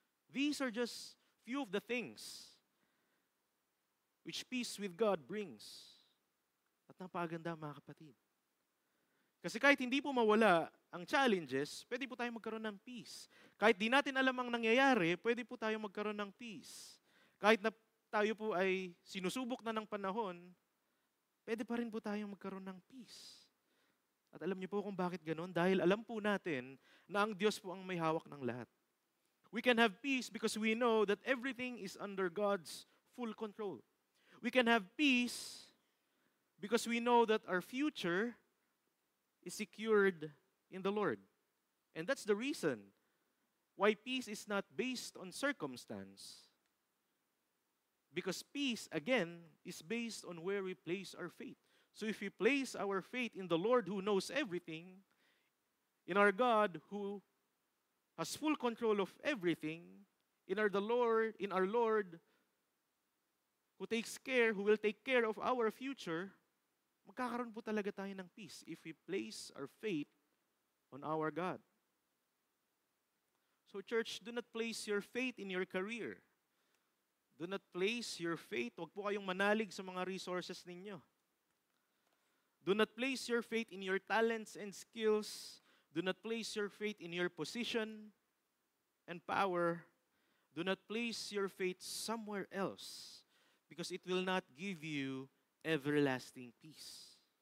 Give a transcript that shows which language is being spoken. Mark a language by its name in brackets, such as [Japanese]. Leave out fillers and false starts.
[English] These are just few of the things which peace with God brings. [Filipino] At napakaganda, mga kapatid. Kasi kahit hindi po mawala ang challenges, pwede po tayong magkaroon ng peace. Kahit di natin alam ang nangyayari, pwede po tayong magkaroon ng peace. Kahit na tayo po ay sinusubok na ng panahon, pwede pa rin po tayong magkaroon ng peace. At alam niyo po kung bakit ganon? Dahil alam po natin na ang Diyos po ang may hawak ng lahat. [English] We can have peace because we know that everything is under God's full control. We can have peace because we know that our future is secured in the Lord. And that's the reason why peace is not based on circumstance, Because peace, again, is based on where we place our faith. So if we place our faith in the Lord who knows everything, in our God who has full control of everything, in our Lord who takes care, who will take care of our future, [Filipino] magkakaroon po talaga tayo ng [English] peace if we place our faith on our God. So church, do not place your faith in your career. Do not place your faith, [Filipino] huwag po kayong manalig sa mga resources ninyo. [English] Do not place your faith in your talents and skills. Do not place your faith in your position and power. Do not place your faith somewhere else because it will not give you everlasting peace.